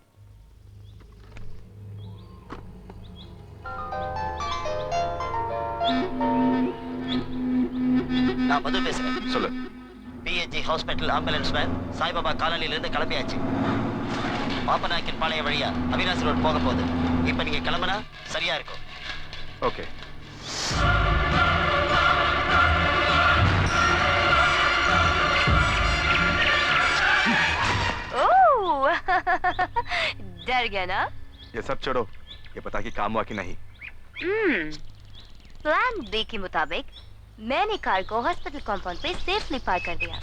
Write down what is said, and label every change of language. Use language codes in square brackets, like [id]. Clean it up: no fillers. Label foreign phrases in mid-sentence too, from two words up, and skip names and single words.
[ta] நான் மது பேசுறேன். சொல்லு. பிஎச்ஜி ஹாஸ்பிட்டல் [en] ambulance van [ta] சாய்பாபா காலனில இருந்து கிளம்பியாச்சு. பாப்பநாயக்கன் பாளைய வழியா அவினாசி ரோட் போக போகுது. இப்ப நீங்க கிளம்பினா சரியா இருக்கும். ஓகே. [hi] डर गया ना? ये सब छोड़ो, ये पता कि काम हुआ कि नहीं। [en] plan B [hi] के मुताबिक मैंने कार को [en] hospital compound [hi] पे [en] safely park [hi] कर दिया।